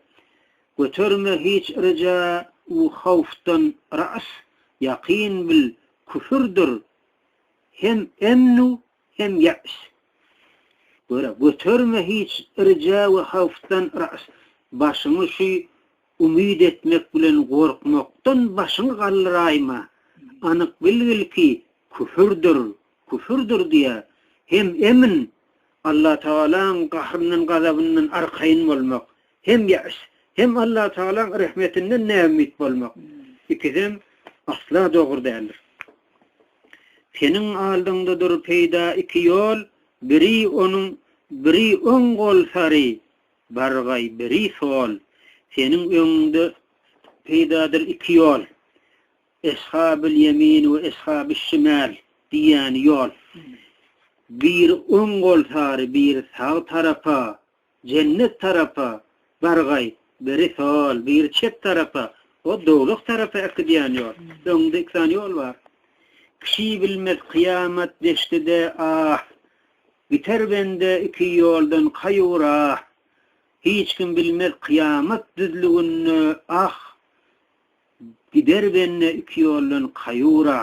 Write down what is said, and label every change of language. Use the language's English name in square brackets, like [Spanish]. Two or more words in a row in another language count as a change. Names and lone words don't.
[Turkmen] Götürme hiç rica u havftan ra's, yakin bil küfürdür. Hem emnu hem ya's. Götürme hiç rica u havftan ra's. Başını şu umid etmek bilen gorkmakdan başyňy gallyrayma. Anyk bilgil ki küfürdür diye. Hem emin Allah Teala'nın kahrından, gazabından arkayn bolmak. Hem yaş, hem Allah Teala'nın rahmetinden nämet bolmak. İkizem asla dogry dälir. Senin aldyňdadyr peýda iki ýol, biri oň gol sary, bargay biri sol. Senin öňünde peýdadyr iki ýol. [Arabic] أصحاب اليمين [Turkmen] we [Arabic] أصحاب الشمال [Turkmen] diýen ýol. Bir oň gol sary, bir sağ tarafa, cennet tarafa bargay, biri sol, bir çep tarafa, o dowluk tarafa akdiýan ýol. Öňde iki ýol bar. Kişi bilmez kıyamet deştide biter bende iki ýoldan kaýura. Hiç kim bilmez kıyamet düzlüğünü gider benne iki ýoldan kaýura.